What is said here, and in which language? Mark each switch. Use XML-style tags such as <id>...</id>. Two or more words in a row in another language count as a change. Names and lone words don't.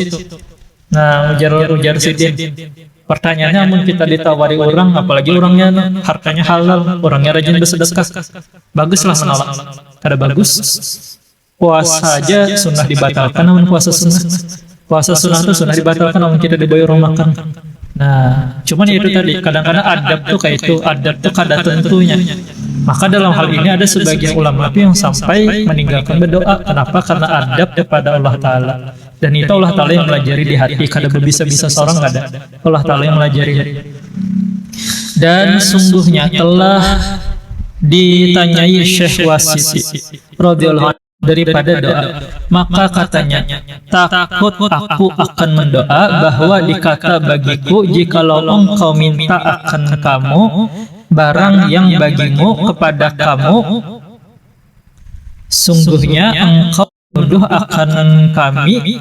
<id>Nah, ujar Sidin, pertanyaannya, namun kita ditawari orang, apalagi orangnya hartanya halal, orangnya rajin bersedekah, baguslah menolak.</id> <bjn>Kada bagus.</bjn> <id>Puasa aja sunnah dibatalkan, namun puasa sunnah itu sunnah dibatalkan, namun kita dibayar orang makan.</id> <bjn>Nah, cuman itu tadi, kadang-kadang adab tuh kayak itu, adab tuh kada tentunya.</bjn> <id>Maka dalam hal ini ada sebagian ulama yang sampai meninggalkan berdoa. Kenapa? Karena adab kepada Allah Ta'ala. Dan itu Allah Ta'ala yang melajari di hati, kada bisa-bisa seorang ada. Allah Ta'ala yang melajari. Dan sungguhnya telah ditanyai Syekh Wasiti</id> <ar>radhiyallahu anhu</ar> <id>daripada doa, maka katanya, takut aku akan mendoa bahwa dikata bagiku, jikalau engkau minta akan kamu barang yang bagimu kepada kamu, sungguhnya engkau menuduh akan kami.</id>